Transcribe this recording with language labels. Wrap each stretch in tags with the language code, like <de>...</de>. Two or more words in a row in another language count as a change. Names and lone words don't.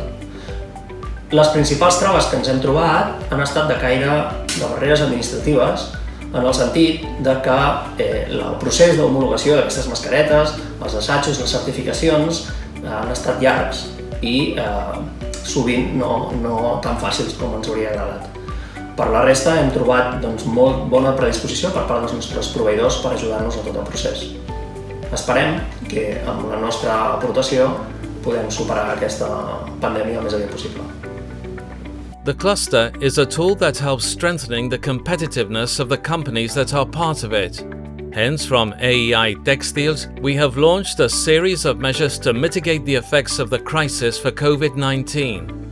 <ca>Les principals traves que ens hem trobat han estat de caire de barreres administratives, en el sentit de que el procés d'homologació d'aquestes mascaretes, els assajos, les certificacions han estat llargs i sovint no tan fàcils com ens hauria agradat. Per la resta hem trobat molt bona predisposició per part dels nostres proveïdors per ajudar-nos a tot el procés. Esperem que amb la nostra aportació podem superar aquesta pandèmia el més aviat possible.</ca> <en>The cluster is a tool that helps strengthening the competitiveness of the companies that are part of it. Hence, from AEI Textiles, we have launched a series of measures to mitigate the effects of the crisis for COVID-19.</en>